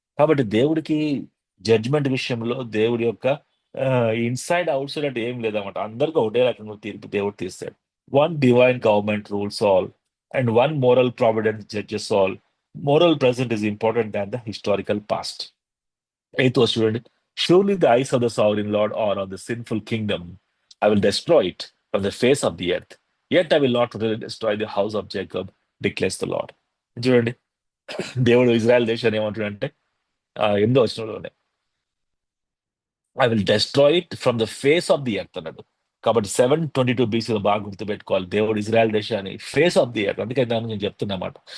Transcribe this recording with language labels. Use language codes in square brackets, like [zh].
[te] కాబట్టి దేవుడికి జడ్జ్మెంట్ విషయంలో దేవుడి యొక్క ఇన్సైడ్ అవుట్ సైడ్ అంటే ఏం లేదన్నమాట. అందరికీ ఒకటే రకంగా తీర్పు దేవుడు తీస్తాడు. [en] One divine government rules all and one moral providence judges all. Moral present is important than the historical past. [te] 8వ చూడండి. [en] Surely the eyes of the sovereign Lord are on the sinful kingdom. I will destroy it from the face of the earth. Yet I will not really destroy the house of Jacob, declares the Lord. [te] చూడండి, దేవుడు Israel దేశాన్ని ఏమంటున్నాడంటే 8వ వచనంలోనే [en] I will destroy it from the face of the earth [te] అన్నాడు. కాబట్టి 722 BC బాగా గుర్తుపెట్టుకోవాలి, దేవుడు ఇజ్రాయెల్ దేశాన్ని ఫేస్ ఆఫ్ ది ఎర్త్, అందుకే దాన్ని నేను చెప్తున్నమాట.